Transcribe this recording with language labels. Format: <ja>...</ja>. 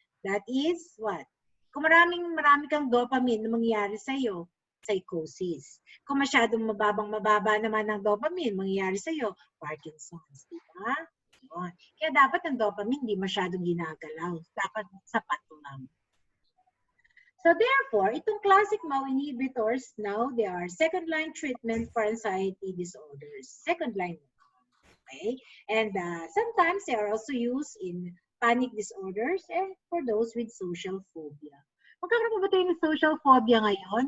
<en>That is what?</en> <tl>Kung marami kang dopamine na mangyayari sa'yo, psychosis. Kung masyadong mababa naman ng dopamine, mangyayari sa'yo, Parkinson's. Diba? Yun. Kaya dapat ang dopamine hindi masyadong ginagalaw. Dapat sapat lang.</tl> <en>So therefore, itong classic MAO inhibitors, now they are second-line treatment for anxiety disorders. Second-line. Okay? And sometimes they are also used in panic disorders and for those with social phobia.</en> <tl>Magkakaroon pa ba tayo ng social phobia ngayon?</tl>